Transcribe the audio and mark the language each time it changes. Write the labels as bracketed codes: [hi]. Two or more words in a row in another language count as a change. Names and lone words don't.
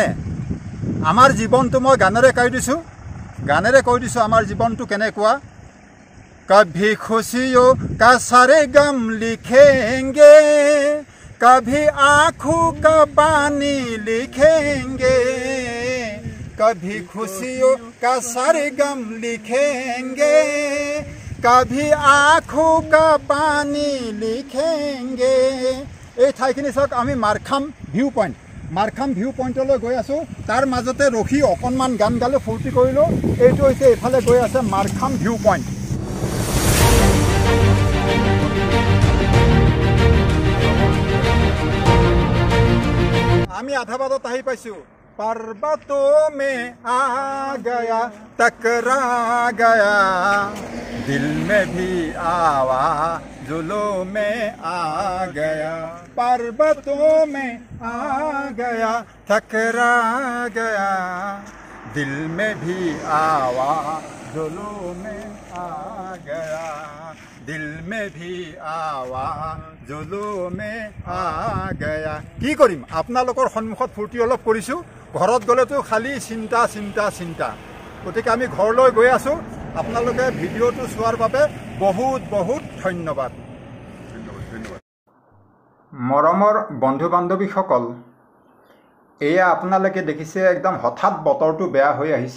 [as] আমাৰ জীৱনটো মই গানেৰে কৈ দিছোঁ আমাৰ জীৱনটো কেনেকুৱা। [hi] कभी खुशियों का सरगम लिखेंगे, कभी आँखों का पानी लिखेंगे, कभी खुशियों का सरगम लिखेंगे, कभी आँखों का पानी लिखेंगे। [as] এই ঠাইখিনি চাওক, আমি মাৰখাম ভিউ পইণ্টলৈ গৈ আছোঁ। তাৰ মাজতে ৰখি অকণমান গান গালোঁ, ফূৰ্তি কৰিলোঁ। এইটো হৈছে এইফালে গৈ আছে মাৰখাম ভিউ পইণ্ট। আমি আধা বাটত আহি পাইছোঁ। [hi] पर्वतों में आ गया, टकरा गया, दिल में भी आवाज़ों में आ गया, पर्वतों में आ गया, टकरा गया, दिल में भी आवाज़ों में आ गया, दिल में भी आवाज़ों में आ गया। [as] কি কৰিম, আপোনালোকৰ সন্মুখত ফূৰ্তি অলপ কৰিছোঁ। ঘৰত গ'লেতো খালি চিন্তা। গতিকে আমি ঘৰলৈ গৈ আছোঁ। আপোনালোকে ভিডিঅ'টো চোৱাৰ বাবে বহুত ধন্যবাদ। মৰমৰ বন্ধু বান্ধৱীসকল, এয়া আপোনালোকে দেখিছে একদম হঠাৎ বতৰটো বেয়া হৈ আহিছে।